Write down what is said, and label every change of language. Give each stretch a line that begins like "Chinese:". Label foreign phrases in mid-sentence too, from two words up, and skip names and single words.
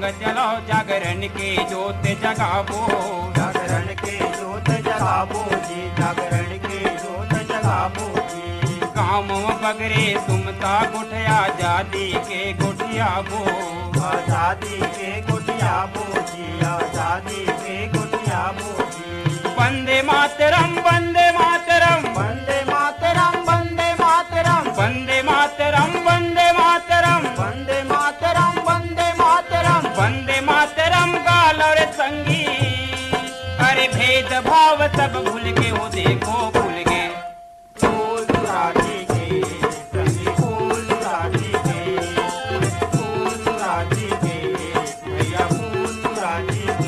Chhattisgarhi: चलो जागरण के जोत जगाबो, जागरण के जोत जगाबो जी, जागरण के जोत जगाबो जी। गाँव बगरे सुमता गुठिया आजादी के गुठियाबो, आजादी के गुठियाबो जी, आजादी के गुठियाबो जी।
Sanskrit: वंदे मातरम वंदे मातरम, वंदे मातरम वंदे मातरम, वंदे मातरम वंदे मातरम, वंदे मातरम वंदे मातरम, वंदे मातरम
Chhattisgarhi: गालो रे संगी। अरे भेद भाव सब भूल के हो देखो भूल गए। फूल सुराजी के सभी फूल सुराजी के, फूल सुराजी के भैया फूल सुराजी के।